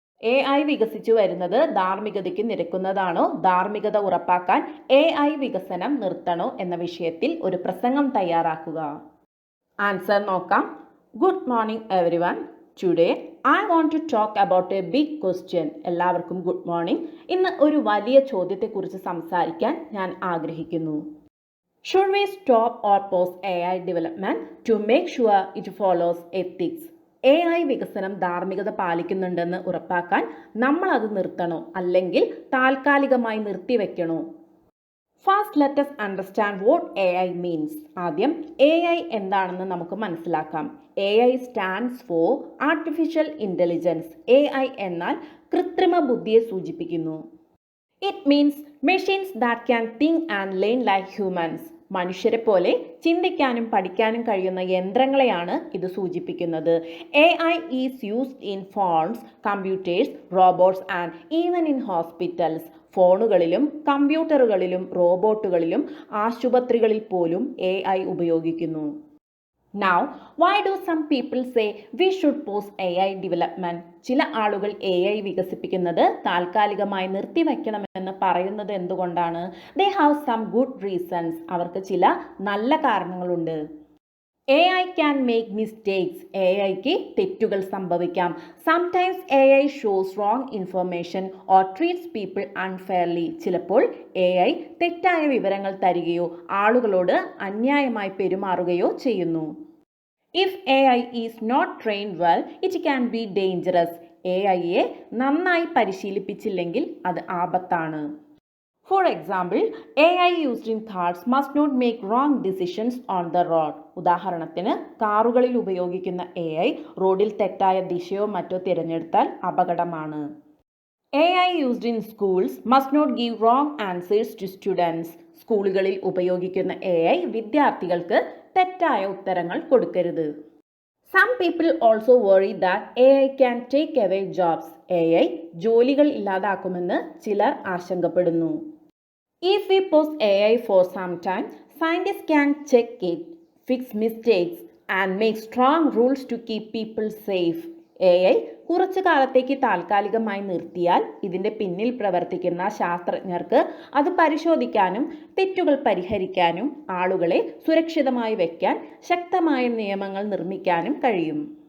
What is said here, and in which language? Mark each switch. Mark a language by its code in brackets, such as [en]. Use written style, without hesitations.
[ml] AI വികസിച്ചു വരുന്നത് ധാർമ്മികതയ്ക്ക് നിരക്കുന്നതാണോ? ധാർമ്മികത ഉറപ്പാക്കാൻ AI വികസനം നിർത്തണോ എന്ന വിഷയത്തിൽ ഒരു പ്രസംഗം തയ്യാറാക്കുക. ആൻസർ നോക്കാം. [en] Good morning everyone. Today I want to talk about a big question. [ml] എല്ലാവർക്കും ഗുഡ് മോർണിംഗ്. ഇന്ന് ഒരു വലിയ ചോദ്യത്തെക്കുറിച്ച് സംസാരിക്കാൻ ഞാൻ ആഗ്രഹിക്കുന്നു. [en] Should we stop or pause AI development to make sure it follows ethics? [ml] AI വികസനം ധാർമ്മികത പാലിക്കുന്നുണ്ടെന്ന് ഉറപ്പാക്കാൻ നമ്മൾ അത് നിർത്തണോ അല്ലെങ്കിൽ താൽക്കാലികമായി നിർത്തിവെക്കണോ? [en] First let us understand what AI means. [ml] ആദ്യം AI എന്താണെന്ന് നമുക്ക് മനസ്സിലാക്കാം. [en] AI stands for artificial intelligence. [ml] AI എന്നാൽ കൃത്രിമ ബുദ്ധിയെ സൂചിപ്പിക്കുന്നു. [en] It means machines that can think and learn like humans. [ml] മനുഷ്യരെ പോലെ ചിന്തിക്കാനും പഠിക്കാനും കഴിയുന്ന യന്ത്രങ്ങളെയാണ് ഇത് സൂചിപ്പിക്കുന്നത്. [en] AI is used in phones, computers, robots and even in hospitals. [ml] ഫോണുകളിലും കമ്പ്യൂട്ടറുകളിലും റോബോട്ടുകളിലും ആശുപത്രികളിൽ പോലും AI ഉപയോഗിക്കുന്നു. [en] Now, why do some people say we should pause AI development? [ml] ചില ആളുകൾ AI വികസിപ്പിക്കുന്നത് താൽക്കാലികമായി നിർത്തിവെക്കണമെന്ന് പറയുന്നത് എന്തുകൊണ്ടാണ്? [en] They have some good reasons. [ml] അവർക്ക് ചില നല്ല കാരണങ്ങളുണ്ട്. [en] AI can make mistakes. [ml] AIക്ക് തെറ്റുകൾ സംഭവിക്കാം. [en] Sometimes AI shows wrong information or treats people unfairly. [ml] ചിലപ്പോൾ AI തെറ്റായ വിവരങ്ങൾ തരികയോ ആളുകളോട് അന്യായമായി പെരുമാറുകയോ ചെയ്യുന്നു. [en] If AI is not trained well, it can be dangerous. [ml] AIയെ നന്നായി പരിശീലിപ്പിച്ചില്ലെങ്കിൽ അത് ആപത്താണ്. [en] For example, AI used in cars must not make wrong decisions on the road. [ml] ഉദാഹരണത്തിന് കാറുകളിൽ ഉപയോഗിക്കുന്ന AI റോഡിൽ തെറ്റായ ദിശയോ മറ്റോ തിരഞ്ഞെടുത്താൽ അപകടമാണ്. [en] AI used in schools must not give wrong answers to students. [ml] സ്കൂളുകളിൽ ഉപയോഗിക്കുന്ന AI വിദ്യാർത്ഥികൾക്ക് തെറ്റായ ഉത്തരങ്ങൾ കൊടുക്കരുത്. [en] Some people also worry that AI can take away jobs. [ml] AI ജോലികൾ ഇല്ലാതാക്കുമെന്ന് ചിലർ ആശങ്കപ്പെടുന്നു. [en] If we pause AI for some time, scientists can check it, fix mistakes, and make strong rules to keep people safe. [ml] AI കുറച്ചു കാലത്തേക്ക് താൽക്കാലികമായി നിർത്തിയാൽ ഇതിൻ്റെ പിന്നിൽ പ്രവർത്തിക്കുന്ന ശാസ്ത്രജ്ഞർക്ക് അത് പരിശോധിക്കാനും തെറ്റുകൾ പരിഹരിക്കാനും ആളുകളെ സുരക്ഷിതമായി വയ്ക്കാൻ ശക്തമായ നിയമങ്ങൾ നിർമ്മിക്കാനും കഴിയും.